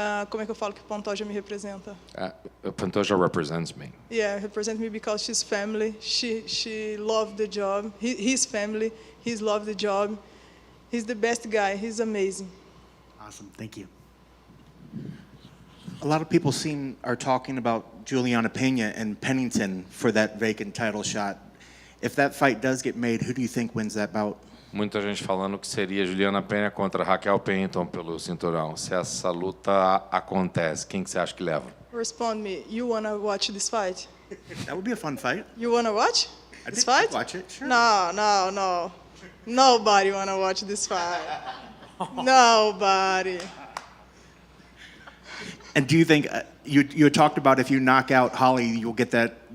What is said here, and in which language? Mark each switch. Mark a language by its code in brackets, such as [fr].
[pt] Como é que eu falo que Pantoja me representa? [en] Pantoja represents me. Yeah, represent me because she's family. She loved the job. His family. He's loved the job. He's the best guy. He's amazing. Awesome. Thank you. A lot of people are talking about Juliana Pena and Pennington for that vacant title shot. If that fight does get made, who do you think wins that bout? [pt] Muita gente falando que seria Juliana Pena contra Raquel Pennington pelo cinturão. Se essa luta acontece, quem que você acha que leva? [en] Respond me. You wanna watch this fight? That would be a fun fight. You wanna watch this I'd fight? watch it, sure. No. Nobody wanna watch this fight. Nobody. And do you think you talked about if you knock out Holly, you'll get that?